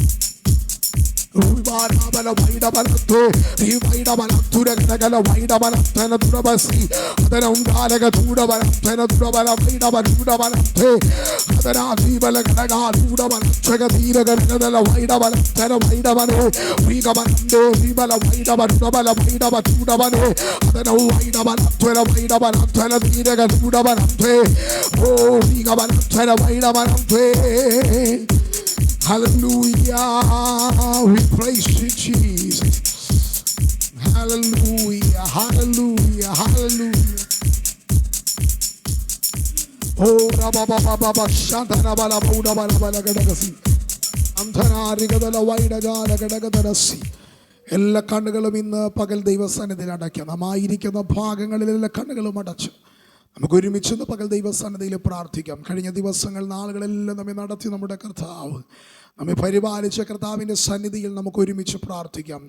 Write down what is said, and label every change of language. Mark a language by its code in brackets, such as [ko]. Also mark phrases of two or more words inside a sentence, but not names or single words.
[en] Rubana Vaidavanate, Rivaidavanaturan, Vaidavanatana Durabasi, Adanangalaga Tudavan, Penadurabala, Vaidavanate, Adana Vivala Udavan, Chagatira, Vaidavan, Tana Vaidavane, Rigavande, Rivala Vaidavanabala, Vaidavatudavane, Adana Vaidavanatana, Vaidavanatana, Viraga Tudavanate, Oh, Rigavanatana, Vaidavanate. Hallelujah, we praise you, Jesus. Hallelujah, hallelujah, hallelujah. Oh, Rababa, Shantana Bala, Buddha Bala Gadagasi, Antana Rigadala, Waida Gadagadasi. [ml] എല്ലാ കണ്ണുകളും ഇന്ന് പകൽ ദൈവസന്നിധിയിൽ അടയ്ക്കാം. നാം ആയിരിക്കുന്ന ഭാഗങ്ങളിലെല്ലാ കണ്ണുകളും അടച്ചു നമുക്ക് ഒരുമിച്ച് പകൽ ദൈവസന്നിധിയിൽ പ്രാർത്ഥിക്കാം. കഴിഞ്ഞ ദിവസങ്ങൾ നാളുകളെല്ലാം നമ്മെ നടത്തി നമ്മുടെ കർത്താവ് നമ്മെ പരിപാലിച്ച കർത്താവിൻ്റെ സന്നിധിയിൽ നമുക്ക് ഒരുമിച്ച് പ്രാർത്ഥിക്കാം.